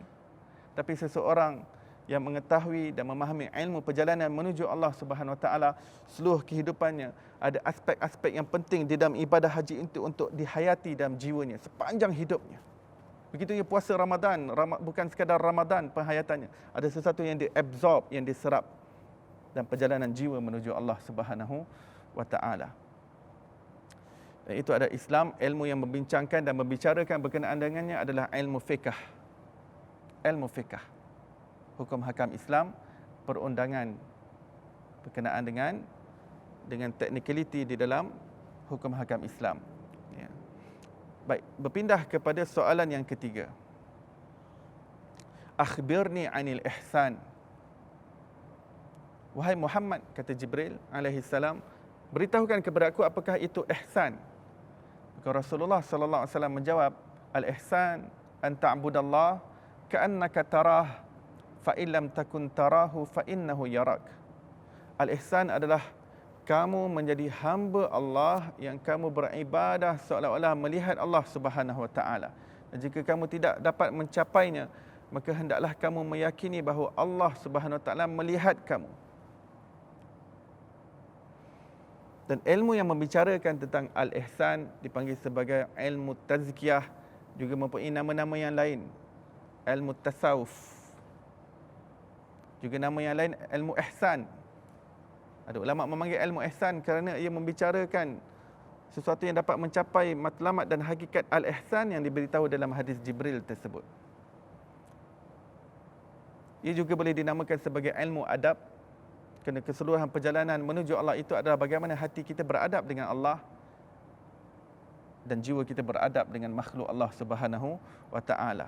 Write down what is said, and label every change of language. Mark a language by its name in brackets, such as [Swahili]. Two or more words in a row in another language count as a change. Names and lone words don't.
[Malay] Tapi seseorang yang mengetahui dan memahami ilmu perjalanan menuju Allah [Arabic] سبحانه وتعالى, [Malay] seluruh kehidupannya ada aspek-aspek yang penting di dalam ibadah haji itu untuk dihayati dalam jiwanya sepanjang hidupnya. Begitu juga puasa Ramadan, bukan sekadar Ramadan penghayatannya, ada sesuatu yang diabsorb, yang diserap dalam perjalanan jiwa menuju Allah [Arabic] سبحانه وتعالى. [Malay] Dan itu ada Islam, ilmu yang membincangkan dan membicarakan berkenaan dengannya adalah ilmu fiqh. Ilmu fiqh, hukum hakam Islam, perundangan berkenaan dengan technicality di dalam hukum hakam Islam. Ya. Baik, berpindah kepada soalan yang ketiga. [Arabic] أخبرني عن الإحسان. [Malay] Wahai Muhammad, kata Jibril alaihissalam, beritahukan kepada aku apakah itu ihsan. [Arabic] Maka Rasulullah صلى الله عليه وسلم menjawab, الإحسان أن تعبد الله كأنك تراه فإن لم تكن تراه فإنه يراك. [Malay] Al-ihsan adalah kamu menjadi hamba Allah yang kamu beribadah seolah-olah melihat Allah [Arabic] سبحانه وتعالى. [Malay] Dan jika kamu tidak dapat mencapainya, maka hendaklah kamu meyakini bahawa Allah [Arabic] سبحانه وتعالى [Malay] melihat kamu. Dan ilmu yang membicarakan tentang al-ihsan dipanggil sebagai ilmu tazkiyah, juga mempunyai nama-nama yang lain. Ilmu tasawuf. Juga nama yang lain ilmu ihsan. Ada ulama memanggil ilmu ihsan kerana ia membicarakan sesuatu yang dapat mencapai matlamat dan hakikat al-ihsan yang diberitahu dalam hadis Jibril tersebut. Ia juga boleh dinamakan sebagai ilmu adab, kerana keseluruhan perjalanan menuju Allah itu adalah bagaimana hati kita beradab dengan Allah dan jiwa kita beradab dengan makhluk Allah [Arabic] سبحانه وتعالى.